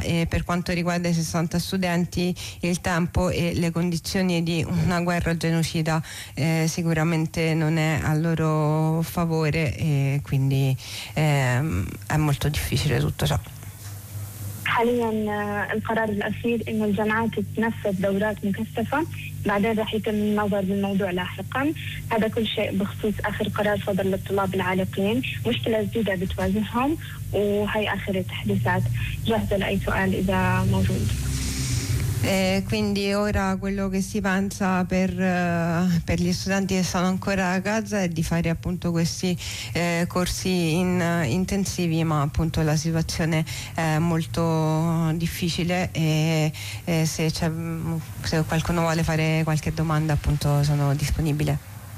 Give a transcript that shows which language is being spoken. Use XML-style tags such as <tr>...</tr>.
<it>E per quanto riguarda i 60 studenti, il tempo e le condizioni di una guerra genocida sicuramente non è a loro favore, e quindi è molto difficile tutto ciò.</it> <ar>حاليا القرار الاخير انه الجامعات تنفذ دورات مكثفه، بعدين راح يتم النظر بالموضوع لاحقا. هذا كل شيء بخصوص اخر قرار صدر للطلاب العالقين، مشكله جديده بتواجههم وهي اخر التحديثات. جاهزه لاي سؤال اذا موجود.</ar> <it>Quindi ora quello che si pensa per gli studenti che sono ancora a Gaza è di fare appunto questi corsi intensivi, ma appunto la situazione è molto difficile, e se qualcuno vuole fare qualche domanda appunto sono disponibile.</it>